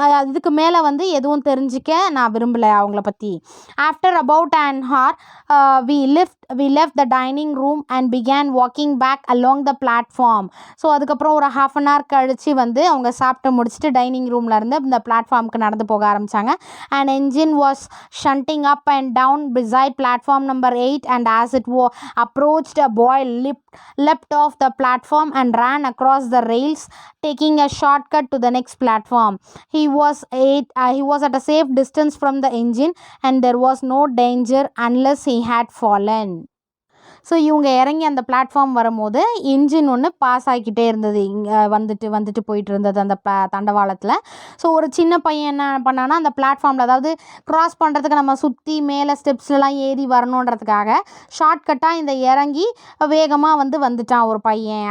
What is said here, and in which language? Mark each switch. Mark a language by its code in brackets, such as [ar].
[ta] இதுக்கு மேலே வந்து எதுவும் தெரிஞ்சிக்க நான் விரும்பலை அவங்கள பற்றி. [en] After about an hour we left the dining room and began walking back along the platform. [ta] So அதுக்கப்புறம் ஒரு half an hour கழித்து வந்து அவங்க சாப்பிட்டு முடிச்சுட்டு டைனிங் ரூமில் இருந்து இந்த பிளாட்ஃபார்முக்கு நடந்து போக ஆரம்பித்தாங்க. [en] An engine was shunting up and down beside platform number 8 and as it approached, a boy leapt off the platform and ran across the rails, taking a shortcut to the next platform. He was at a safe distance from the engine and there was no danger unless he had fallen. [ta] So இவங்க இறங்கி அந்த platform வரும்போது engine ஒன்று pass ஆகிக்கிட்டே இருந்தது, இங்கே வந்துட்டு போயிட்டு இருந்தது அந்த தண்டவாளத்தில். ஸோ ஒரு சின்ன பையன் என்ன பண்ணான்னா அந்த பிளாட்ஃபார்மில், அதாவது க்ராஸ் பண்ணுறதுக்கு நம்ம சுற்றி மேலே ஸ்டெப்ஸ்லாம் ஏறி வரணுன்றதுக்காக ஷார்ட்கட்டாக இந்த இறங்கி வேகமாக வந்துட்டான் ஒரு பையன்.